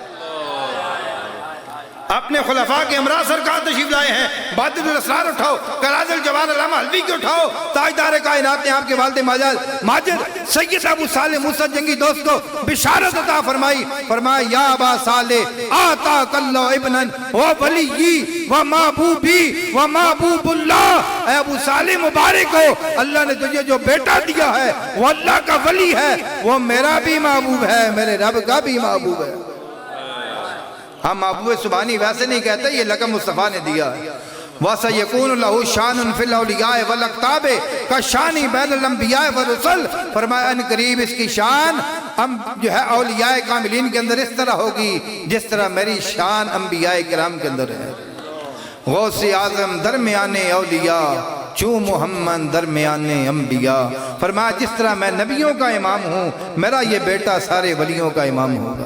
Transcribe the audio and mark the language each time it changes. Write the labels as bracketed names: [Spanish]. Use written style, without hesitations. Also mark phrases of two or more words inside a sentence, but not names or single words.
[Urdu] اپنے خلفاء کے امراء سرکار تشریف لائے ہیں. بادر الاسرار اٹھاؤ، کراز الجوان علامہ حلوی کی اٹھاؤ. تاجدار کائنات نے آپ کے والد ماجد سید ابو صالح موسیٰ جنگی دوست کو بشارت عطا فرمائی. [Arabic] فرمایا یا ابا صالح آتاک اللہ ابنا و ولی و محبوبی و محبوب اللہ. [Urdu] اے ابو صالح مبارک ہو، اللہ نے تجھے جو بیٹا دیا ہے وہ اللہ کا ولی ہے، وہ میرا بھی محبوب ہے، میرے رب کا بھی محبوب ہے. ہم محبوب سبحانی ویسے نہیں کہتے، یہ لقب مصطفیٰ نے دیا. [Arabic] وَسَيَكُونُ لَهُ شَانٌ فِي الْأَوْلِيَاءِ وَالْأَقْطَابِ كَشَانِ بَيْنَ الْأَنْبِيَاءِ وَالرُّسُلِ. [Urdu] فرمایا ان قریب اس کی شان جو ہے اولیاء کاملین کے اندر اس طرح ہوگی جس طرح میری شان انبیاء کرام کے اندر ہے. [Persian] غوث اعظم درمیان اولیاء چوں محمد درمیان انبیاء. [Urdu] فرمایا جس طرح میں نبیوں کا امام ہوں، میرا یہ بیٹا سارے ولیوں کا امام ہوگا.